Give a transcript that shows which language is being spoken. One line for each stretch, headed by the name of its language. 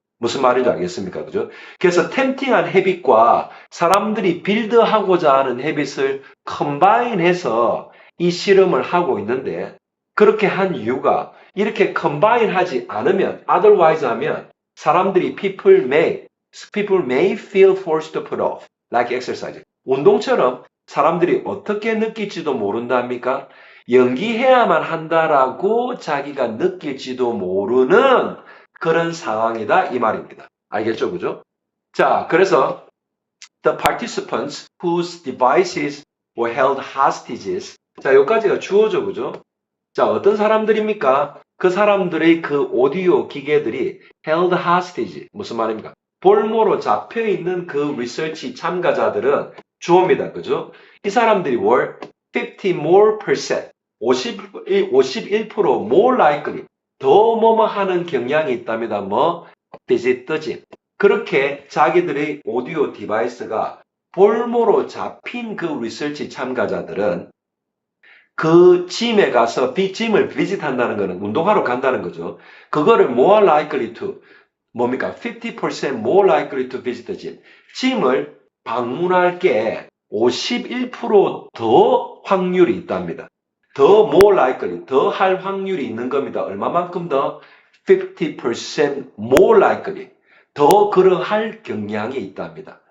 Korean: 무슨 말인지 알겠습니까? 그죠? 그래서 템팅한 헤빗과 사람들이 빌드하고자 하는 헤빗을 컴바인해서 이 실험을 하고 있는데 그렇게 한 이유가 이렇게 컴바인 하지 않으면 otherwise 하면 사람들이
English: people may feel forced to put off like exercise.
Korean: 운동처럼 사람들이 어떻게 느낄지도 모른답니까? 연기해야만 한다라고 자기가 느낄지도 모르는 그런 상황이다 이 말입니다. 알겠죠? 그죠? 자, 그래서
English: the participants whose devices were held hostages.
Korean: 자, 여기까지가 주어죠, 그죠? 자, 어떤 사람들입니까? 그 사람들의 그 오디오 기계들이
English: held hostage.
Korean: 무슨 말입니까? 볼모로 잡혀 있는 그 리서치 참가자들은 주어입니다. 그죠? 이 사람들이
English: were 50 more percent. 51% more likely.
Korean: 더 뭐뭐 하는 경향이 있답니다.
English: 뭐, visit the gym.
Korean: 그렇게 자기들의 오디오 디바이스가 볼모로 잡힌 그 리서치 참가자들은 그 짐에 가서 짐을 비짓한다는 거는 운동하러 간다는 거죠. 그거를
English: more likely to
Korean: 뭡니까?
English: 50% more likely to visit the gym.
Korean: 짐을 방문할 게 51%더 확률이 있답니다. 더
English: more likely,
Korean: 더 할 확률이 있는 겁니다. 얼마만큼 더?
English: 50% more likely.
Korean: 더 그러할 경향이 있답니다.